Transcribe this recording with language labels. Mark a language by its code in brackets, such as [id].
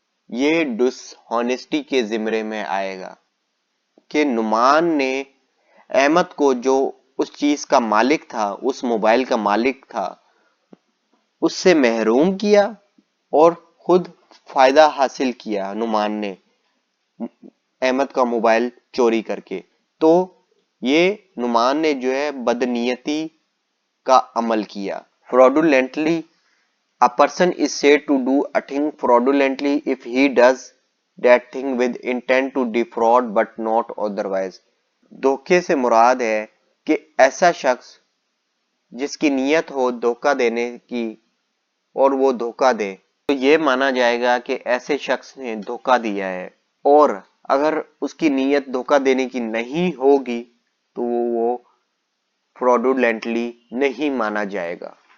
[ur] یہ ڈس ہونیسٹی کے زمرے میں آئے گا کہ نعمان نے احمد کو جو اس چیز کا مالک تھا، اس موبائل کا مالک تھا، اس سے محروم کیا اور خود فائدہ حاصل کیا نعمان نے احمد کا موبائل چوری کر کے. تو یہ نعمان نے جو ہے بدنیتی کا عمل کیا. [en] fraudulently a person is said to do a thing fraudulently if he does that thing with intent to defraud but not otherwise. [ur] دھوکے سے مراد ہے کہ ایسا شخص جس کی نیت ہو دھوکہ دینے کی اور وہ دھوکہ دے تو یہ مانا جائے گا کہ ایسے شخص نے دھوکہ دیا ہے. اور اگر اس کی نیت دھوکہ دینے کی نہیں ہوگی تو وہ fraudulently نہیں مانا جائے گا.